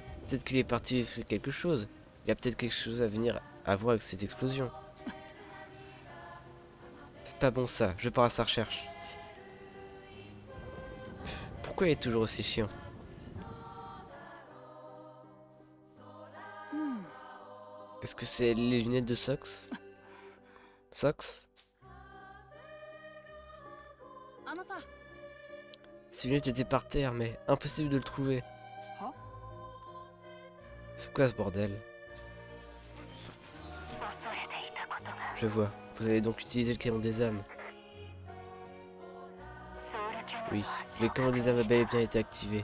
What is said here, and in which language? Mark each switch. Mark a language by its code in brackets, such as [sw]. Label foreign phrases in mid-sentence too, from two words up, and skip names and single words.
[fr] Peut-être qu'il est parti faire quelque chose. Il y a peut-être quelque chose à venir à voir avec cette explosion. C'est pas bon ça, je pars à sa recherche. Pourquoi il est toujours aussi chiant? Est-ce que c'est les lunettes de Sox? Sox? [ja] あのさ。 [fr] Ces lunettes étaient par terre, mais impossible de le trouver. Hein? C'est quoi ce bordel? Je vois. Vous avez donc utilisé le canon des âmes. Oui, le canon des âmes a bel et bien été activé.